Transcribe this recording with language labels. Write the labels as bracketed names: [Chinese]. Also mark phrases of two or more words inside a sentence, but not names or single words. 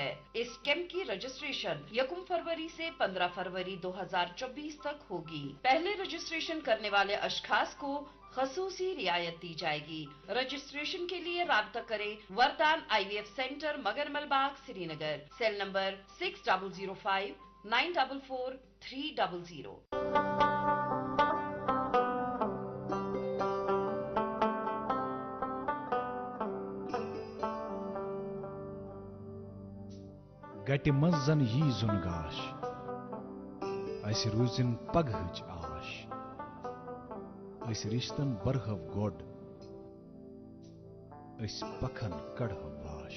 [Hindi] इस कैंप की रजिस्ट्रेशन 1 फरवरी से 15 फरवरी 2024 तक होगी। पहले रजिस्ट्रेशन करने वाले अशखास को खसूसी रियायत दी जाएगी। रजिस्ट्रेशन के लिए राब्ता करें वरदान आईवीएफ सेंटर मगरमल बाग श्रीनगर, [English] cell number [Hindi] 6005 944 300। [Kashmiri] गटि मंज जन यी जुन गाश, अस रूजिन पगहच आश, अस रिश्तन बरहव गोड, अस पखन कड़हव वाश।